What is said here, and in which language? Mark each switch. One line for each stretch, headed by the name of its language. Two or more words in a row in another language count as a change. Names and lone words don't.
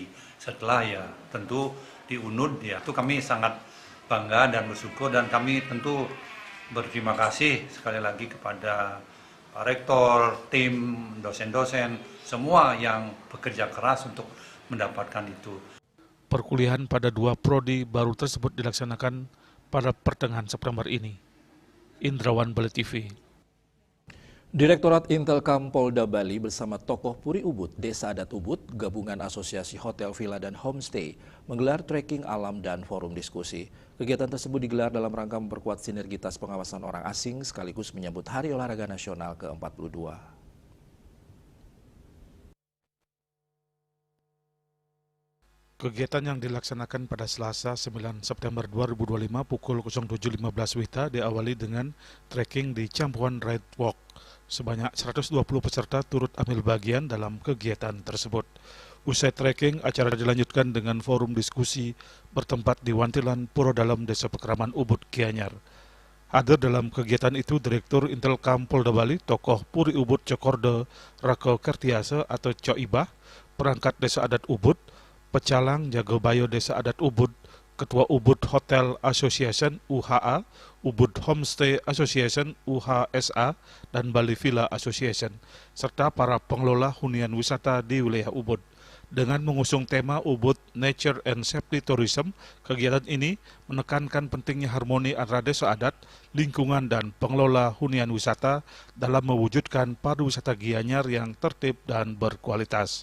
Indonesian: Setelah ya tentu di UNUD ya, itu kami sangat bangga dan bersyukur, dan kami tentu berterima kasih sekali lagi kepada Pak Rektor, tim, dosen-dosen, semua yang bekerja keras untuk mendapatkan itu. Perkuliahan pada 2 prodi baru tersebut dilaksanakan pada pertengahan September ini. Indrawan Bali TV. Direktorat Intelkam Polda Bali bersama tokoh Puri Ubud, Desa Adat Ubud, Gabungan Asosiasi Hotel, Villa, dan Homestay menggelar trekking alam dan forum diskusi. Kegiatan tersebut digelar dalam rangka memperkuat sinergitas pengawasan orang asing sekaligus menyambut Hari Olahraga Nasional ke-42. Kegiatan yang dilaksanakan pada Selasa 9 September 2025 pukul 07.15 WITA diawali dengan trekking di Campuan Ride Walk. Sebanyak 120 peserta turut ambil bagian dalam kegiatan tersebut. Usai trekking, acara dilanjutkan dengan forum diskusi bertempat di Wantilan, Puro Dalam, Desa Pekraman Ubud, Gianyar. Hadir dalam kegiatan itu Direktur Intelkam Polda Bali, tokoh Puri Ubud Cokordo Rako Kertiase atau Coibah, perangkat Desa Adat Ubud, Pecalang Jagobayo Desa Adat Ubud, Ketua Ubud Hotel Association UHA, Ubud Homestay Association UHSA, dan Bali Villa Association, serta para pengelola hunian wisata di wilayah Ubud. Dengan mengusung tema Ubud Nature and Safety Tourism, kegiatan ini menekankan pentingnya harmoni antara desa adat, lingkungan, dan pengelola hunian wisata dalam mewujudkan pariwisata Gianyar yang tertib dan berkualitas.